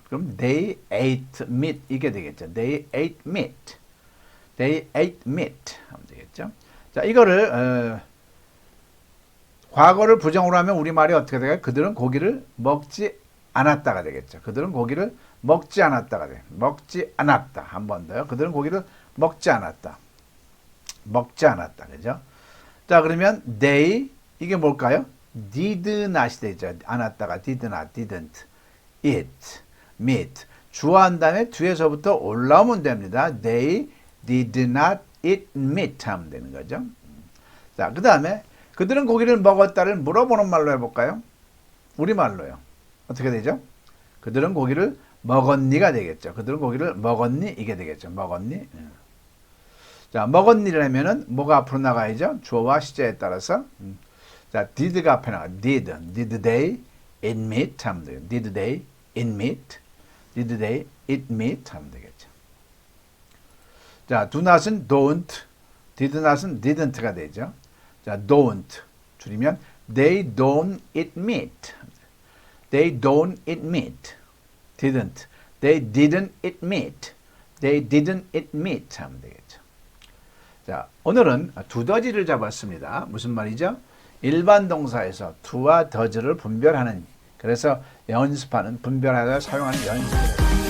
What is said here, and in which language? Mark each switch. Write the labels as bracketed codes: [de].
[en] 그럼 they ate meat [ko] 이게 되겠죠. [en] They ate meat. They ate meat [ko] 하면 되겠죠. 자, 이거를 과거를 부정으로 하면 우리말이 어떻게 될까요? 그들은 고기를 먹지 않았다가 되겠죠. 그들은 고기를 먹지 않았다가 돼요. 먹지 않았다. 한 번 더요. 그들은 고기를 먹지 않았다. 먹지 않았다. 그죠? 자, 그러면 they 이게 뭘까요? did not이 되죠. 안 왔다가 did not, didn't, eat, meet. 주어한 다음에 뒤에서부터 올라오면 됩니다. [en] They did not eat meat [ko] 하면 되는 거죠. 자, 그 다음에 그들은 고기를 먹었다를 물어보는 말로 해볼까요? 우리말로요. 어떻게 되죠? 그들은 고기를 먹었니가 되겠죠. 그들은 고기를 먹었니? 이게 되겠죠. 먹었니? 자, 먹었니라면은 뭐가 앞으로 나가야죠? 주어와 시제에 따라서. 자, did가 앞에 나가. [en] Did they eat meat? [ko] 하면 돼요. [en] Did they eat meat? Did they eat meat? [ko] 하면 되겠죠. 자, do not은 don't, did not은 didn't가 되죠. [en] 자, don't 줄이면 they don't eat meat. They don't eat meat. didn't. They didn't eat meat. They didn't eat meat [ko] 하면 되겠죠. 자, 오늘은 두더지를 잡았습니다. 무슨 말이죠? 일반 동사에서 to와 does를 분별하는, 그래서 연습하는, 분별하여 사용하는 연습이에요.